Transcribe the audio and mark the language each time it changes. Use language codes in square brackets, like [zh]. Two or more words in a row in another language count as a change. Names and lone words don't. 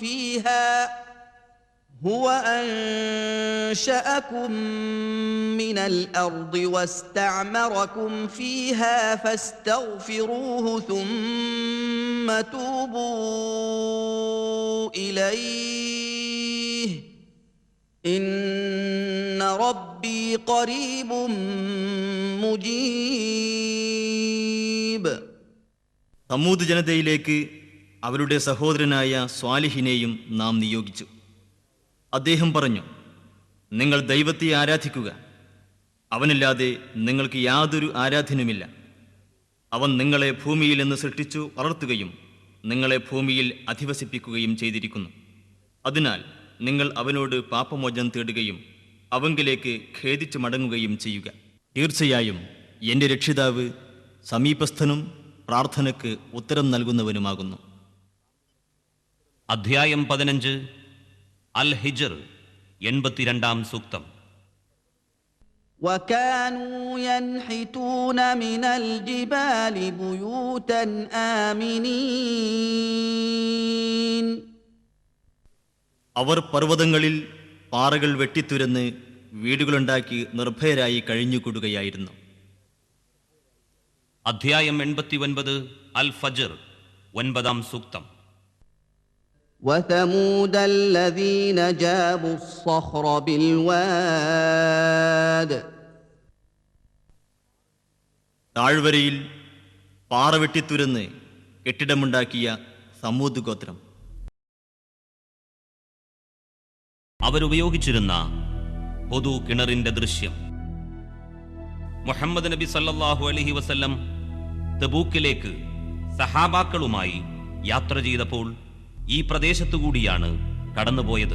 [ar] فيها فاستغفروه ثم توبوا إليه إن ربي قريب مجيب. [ml] സമൂദ് ജനതയിലേക്ക് അവരുടെ സഹോദരനായ സ്വാലിഹിനെയും നാം നിയോഗിച്ചു. അദ്ദേഹം പറഞ്ഞു, നിങ്ങൾ ദൈവത്തെ ആരാധിക്കുക. അവനല്ലാതെ നിങ്ങൾക്ക് യാതൊരു ആരാധനുമില്ല. അവൻ നിങ്ങളെ ഭൂമിയിൽ നിന്ന് സൃഷ്ടിച്ചു വളർത്തുകയും നിങ്ങളെ ഭൂമിയിൽ അധിവസിപ്പിക്കുകയും ചെയ്തിരിക്കുന്നു. അതിനാൽ നിങ്ങൾ അവനോട് പാപമോചനം തേടുകയും അവങ്കിലേക്ക് ഖേദിച്ചു മടങ്ങുകയും ചെയ്യുക. തീർച്ചയായും എൻ്റെ രക്ഷിതാവ് സമീപസ്ഥനും പ്രാർത്ഥനയ്ക്ക് ഉത്തരം നൽകുന്നവനുമാകുന്നു. അധ്യായം 15 അൽ ഹിജർ 82 സൂക്തം. [ar] وكانوا ينحتون من الجبال بيوتا آمنين. [ml] അവർ പർവ്വതങ്ങളിൽ പാറകൾ വെട്ടിത്തുരന്ന് വീടുകളുണ്ടാക്കി നിർഭയരായി കഴിഞ്ഞുകൂടുകയായിരുന്നു. അധ്യായം 89 അൽ ഫജ്ർ 9 സൂക്തം. [ar] وثمود الذين جابوا الصخر بالواد. [ml] താഴ്വരയിൽ പാറ വെട്ടിത്തുരന്ന് കെട്ടിടമുണ്ടാക്കിയ സമൂദ് ഗോത്രം. അവരുപയോഗിച്ചിരുന്ന പൊതു കിണറിന്റെ ദൃശ്യം. മുഹമ്മദ് നബി [ar] صلى الله عليه وسلم [ml] തബൂക്കിലേക്ക് സഹാബാക്കളുമായി യാത്ര ചെയ്തപ്പോൾ ഈ പ്രദേശത്തുകൂടിയാണ് കടന്നുപോയത്.